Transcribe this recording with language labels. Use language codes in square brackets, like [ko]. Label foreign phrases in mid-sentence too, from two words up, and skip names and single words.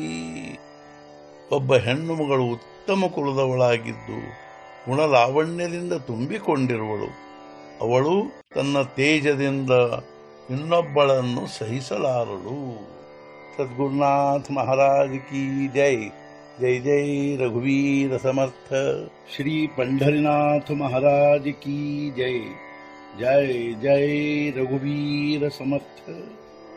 [kn] ಒಬ್ಬ ಹೆಣ್ಣು ಮಗಳು ಉತ್ತಮ ಕುಲದವಳಾಗಿದ್ದು ಗುಣಲಾವಣ್ಯದಿಂದ ತುಂಬಿಕೊಂಡಿರುವಳು. ಅವಳು ತನ್ನ ತೇಜದಿಂದ ಇನ್ನೊಬ್ಬಳನ್ನು ಸಹಿಸಲಾರಳು. [hi] सद्गुरुनाथ महाराज की जय. [mr] जय जय रघुवीर समर्थ. [hi] ಶ್ರೀ पंढरीनाथ महाराज की जय। [mr] जय जय रघुवीर समर्थ।